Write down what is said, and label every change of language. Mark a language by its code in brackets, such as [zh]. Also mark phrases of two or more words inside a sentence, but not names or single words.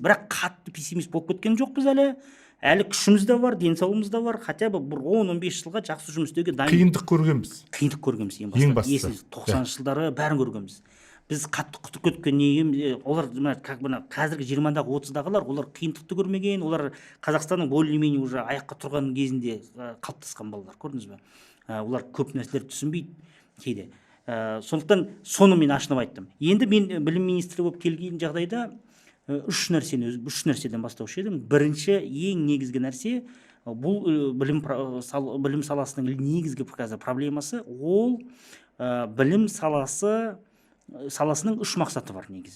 [kk] Бірақ қатты пессимист болып кеткен жоқпыз әлі. Әлі күшіміз де бар, денсаулығымыз да бар. [ru] Хотя бы [kk] бір 10-15 жылға жақсы жұмыс істеуге дайын. Қиындық көргенбіз. Қиындық көргенбіз ең бастысы. 90-шы жылдары бәрін көргенбіз. Біз қатты құтыр кеткен неге, олар қазіргі 20-дағы 30-дағылар, олар қиындықты көрмеген, олар Қазақстанның [ru] более-менее уже [kk] аяққа тұрған кезінде қалыптасқан балалар, көрдіңіз бе? Олар көп нәрселерді түсінбейді кейде. Сондықтан соны мен ашынып айттым. Енді мен білім министрі болып келген жағдайда үш нәрседен бастаушы едім. Бірінші, ең негізгі нәрсе, бұл білім саласының негізгі проблемасы, ол білім саласының үш мақсаты бар негізі.